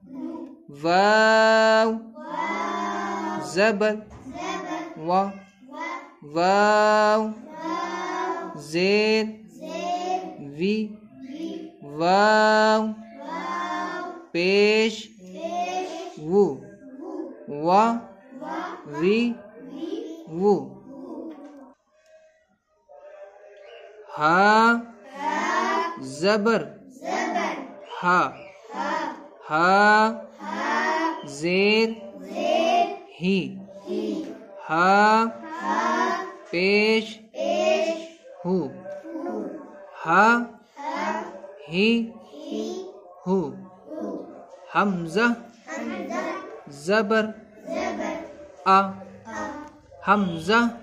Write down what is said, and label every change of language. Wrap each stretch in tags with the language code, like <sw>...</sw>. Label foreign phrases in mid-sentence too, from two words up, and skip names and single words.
<ur>واو زبر وا، واو زیر وی، واو پیش وو، وا وی وو، ہا زبر ہا، ہا زیر ہی، ہا پیش ہو، ہا ہی ہو، حمزہ زبر آ، حمزہ</ur>